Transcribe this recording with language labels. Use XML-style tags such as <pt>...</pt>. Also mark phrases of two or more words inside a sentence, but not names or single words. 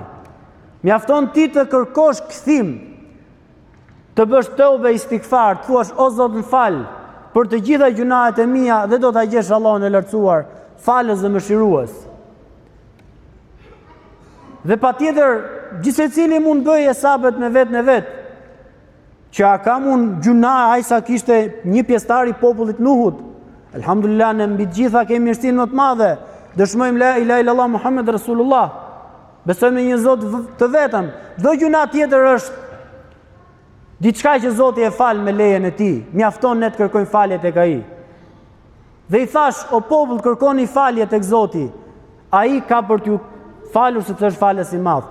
<sq>Mjafton ti të kërkosh kthim, të bësh tëube istighfar, të thuash o Zot më fal për të gjitha gjunahet e mia dhe do ta gjesh Allahun e lartësuar, falës dhe mëshirues. Dhe patjetër gjithsecili mund bëjë hesabet me vetë në vetë, që a ka mund gjuna ai sa kishte një pjesëtar i popullit Nuhut. Elhamdulillah, ne mbi gjitha kemi mirësinë më të madhe. Dëshmojmë</sq> <ar>لا إله إلا الله محمد رسول الله.</ar> <sq>Besojmë në një Zot të vetëm. Çdo gjuna tjetër është diçka që Zoti e fal me lejen e tij. Mjafton ne të kërkojmë falje tek ai. Dhe i thash, o popull, kërkoni falje tek Zoti. Ai ka për t'ju falur sepse është falës i madh.</sq>